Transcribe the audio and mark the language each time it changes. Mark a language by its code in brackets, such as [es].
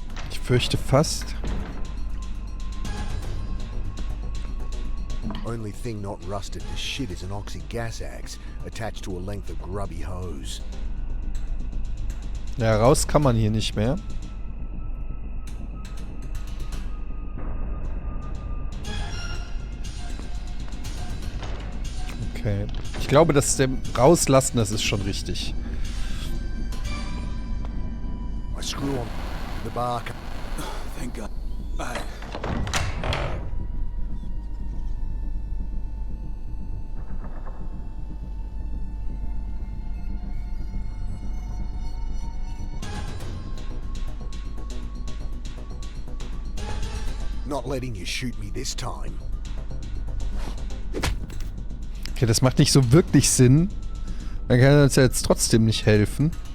[de] Ich fürchte fast. [en] Only thing not rusted to shit is an oxy gas axe attached to a length of grubby hose. [de] Ja, raus kann man hier nicht mehr. Okay. Ich glaube, dass dem rauslassen, das ist schon richtig. [en] I screw on the bar. Thank God. Not letting you shoot me this time. [de] Okay, das macht nicht so wirklich Sinn. Man kann uns ja jetzt trotzdem nicht helfen.